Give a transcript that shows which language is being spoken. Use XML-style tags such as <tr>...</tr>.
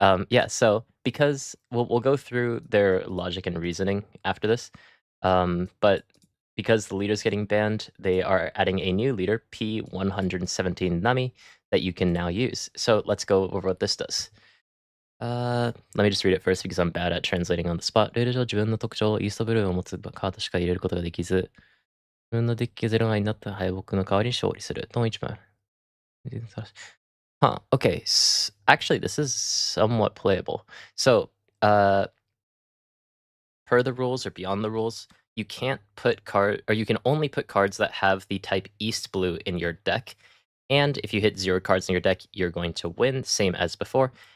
<en>Yeah, so because we'll go through their logic and reasoning after this. But because the leader's getting banned, they are adding a new leader, P117 Nami, that you can now use. So let's go over what this does. Let me just read it first because I'm bad at translating on the spot.</en> <ja>ルール上自分の特徴、イーストブルーを持つカードしか入れることができず、自分のデッキがゼロ枚になった敗北の代わりに勝利する。トン1枚。</ja> <en>Huh, okay. Actually, this is somewhat playable. So, per the rules or beyond the rules, you can't put you can only put cards that have the type East Blue in your deck. And if you hit 0 cards in your deck, you're going to win, same as before.</en>